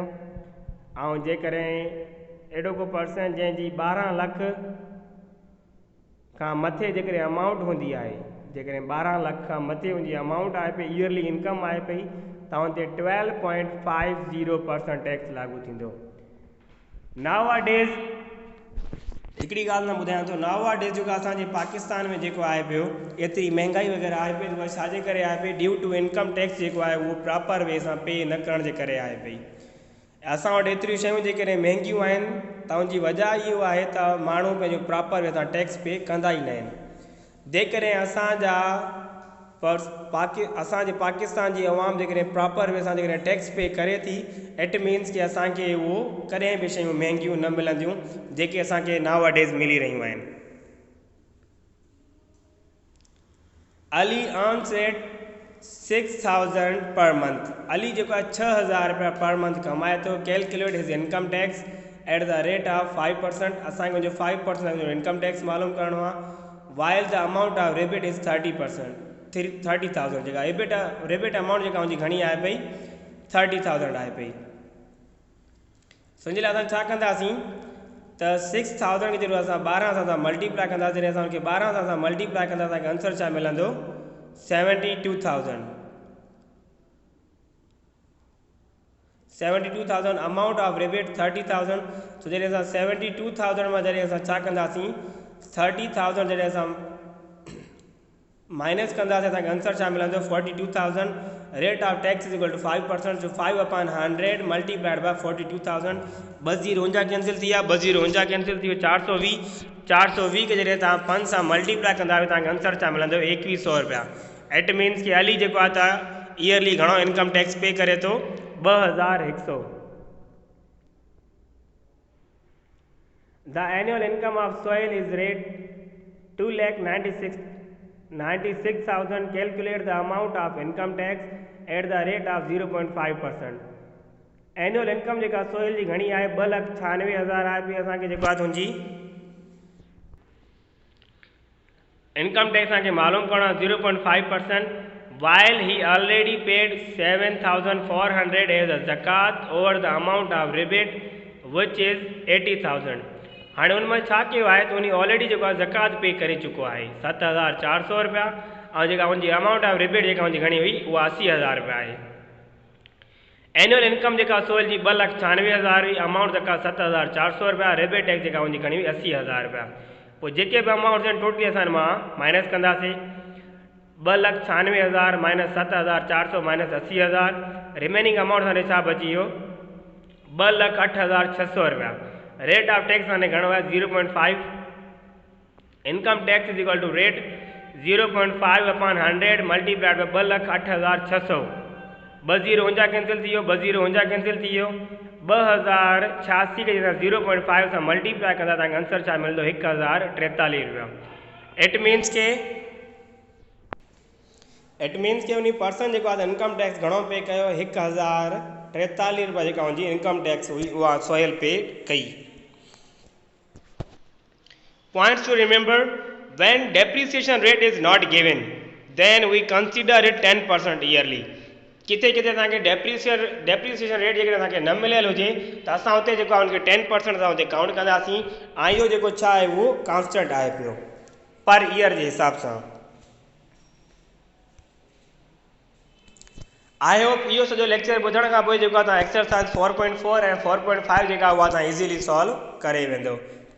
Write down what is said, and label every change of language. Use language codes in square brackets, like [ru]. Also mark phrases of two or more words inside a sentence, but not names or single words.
[sd] ऐं जेकॾहिं अहिड़ो को पर्सन जंहिंजी 12 लाख खां मथे जेकॾहिं अमाउंट हूंदी आहे जेकॾहिं 12 लाख खां मथे उनजी अमाउंट आहे पई [en] yearly income [sd] आहे पई त उन ते 12.50% टैक्स लागू थींदो। [en] now days [sd] हिकिड़ी ॻाल्हि मां ॿुधायां थो [en] now days [sd] जेको असांजे पाकिस्तान में जेको आहे पियो एतिरी महांगाई वग़ैरह आहे पई उहा छाजे करे आहे पई [en] due to income tax [sd] जेको आहे उहो [en] proper way [sd] सां पे न करण जे करे आहे पई। असां वटि एतिरियूं शयूं जेकॾहिं महांगियूं आहिनि त उनजी वजह इहो आहे त माण्हू पंहिंजो [en] proper way [sd] सां [en] tax pay [sd] कंदा ई न आहिनि। जेकॾहिं असांजे पाकिस्तान जी अवाम जेकॾहिं [en] proper way [sd] सां जेकॾहिं [en] tax pay [sd] करे थी [en] it means [sd] कि असांखे उहो कॾहिं बि शयूं महांगियूं न मिलंदियूं जेके असांखे [en] now days [sd] मिली रहियूं आहिनि। [en] Ali earns at 6,000 per month. [sd] अली जेको आहे 6,000 रुपया [en] per month [sd] कमाए थो। [en] Calculate his income tax at the rate of 5%. [sd] असांखे उनजो 5% [en] income tax [sd] मालूम करणो आहे। [en] while the amount of rebate is 30,000 [sd] जेका [en] rebate amount [sd] जेका उनजी घणी आहे पई 30,000 आहे पई। सम्झ लाइ असां छा कंदासीं त 6,000 खे जॾहिं असां 12 सां मल्टीप्लाई कंदासीं जॾहिं असां उनखे 12 सां मल्टीप्लाई कंदासीं असांखे आंसर छा मिलंदो 72,000 [en] amount of rebate [sd] 30,000। सो जॾहिं असां 72,000 मां जॾहिं असां छा कंदासीं 30,000 जॾहिं असां माइनस कंदासीं असांखे आंसर छा मिलंदो 42,000। [en] Rate of tax is equal to 5%. So 5/100 multiplied by 42,000. [sd] 2 कैंसिल थी विया 2 कैंसिल थी वियो 420। 420 खे जॾहिं तव्हां 5 सां मल्टीप्लाई कंदा तव्हांखे आंसर छा मिलंदो 2100 रुपया। [en] it means [sd] कि अली जेको आहे त ईयरली घणो [en] income tax pay [sd] करे थो 2,100। [en] The annual income of Sohail is rate 2,96,000. Calculate the amount of income tax at the rate of 0.5%. annual income [sd] जेका सोहेल जी घणी आहे 2,96,000 आहे पई। असांखे जेको आहे तुंहिंजी [en] income tax [sd] असांखे मालूम करणो आहे 0.5%। [en] While he already paid 7,400 as a zakat over the amount of rebate which is 80,000. [sd] हाणे उन में छा कयो आहे त उन ऑलरेडी जेको आहे ज़कात पे करे चुको आहे 7,400 रुपया ऐं जेका उनजी [en] amount of rebate [sd] जेका उनजी घणी हुई उहा 80,000 रुपया आहे। [en] annual income [sd] जेका सोयल जी 2,96,000 हुई, अमाउंट जेका 7,400 रुपया, [en] rebate tax [sd] जेका हुनजी खणी हुई 80,000 रुपया। पोइ जेके बि अमाउंट आहिनि टोटली असां मां माइनस कंदासीं। 2,96,000 माइनस 7,400 माइनस 80,000, [en] remaining amount [sd] असांजो हिसाब अची वियो 2,08,600 रुपया। [en] rate of tax [sd] असांने घणो आहे 0.5। [en] Income tax is equal to rate 0.5 upon 100 multiplied by 2,08,600. [sd] 2 0 हुंजा कैंसिल थी वियो, 2 0 हुंजा कैंसिल थी वियो। 2,086 खे जेका 0.5 सां मल्टीप्लाई कंदा तव्हांखे आंसर छा मिलंदो 1,043 रुपया। [en] it means [sd] के उन पर्सन जेको आहे [en] income tax [sd] घणो पे कयो 1,043 रुपया जेका हुनजी [en] income tax [sd] हुई उहा सोहेल पे कई। [en] Points to remember: when depreciation rate is not given, then we consider it 10% yearly. [sd] किथे किथे तव्हांखे [en] depreciation rate [sd] जेकॾहिं असांखे न मिलियल हुजे त असां हुते जेको आहे हुनखे 10% असां हुते काउंट कंदासीं। ऐं इहो जेको छा आहे उहो कॉन्स्टेंट आहे पियो [en] per year [sd] जे हिसाब सां। [en] I hope [sd] इहो सॼो लेक्चर ॿुधण खां पोइ जेको आहे तव्हां एक्सरसाइज 4.4 ऐं 4.5 जेका उहा तव्हां [en] easily solve [sd] करे वेंदो।